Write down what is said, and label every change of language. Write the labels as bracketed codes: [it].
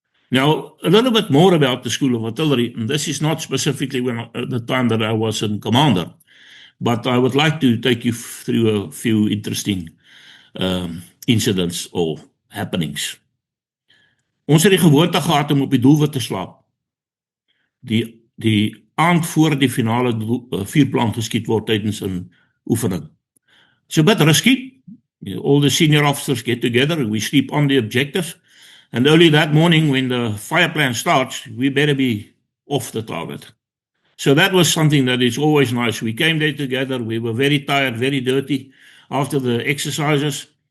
[en] Now, a little bit more about the School of Artillery, and this is not specifically the time that I was in commander, but I would like to take you through a few interesting incidents or happenings. [af] Ons het die gewoonte gehad om op die doelwit te slaap. Die aand voor die finale vuurplan geskiet word tydens 'n oefening. [en] It's a bit risky. All the senior officers get together, we sleep on the objectives, and early that morning when the fire plan starts, we better be off the target. So that was something that is always nice. We came there together, we were very tired, very dirty after the exercises.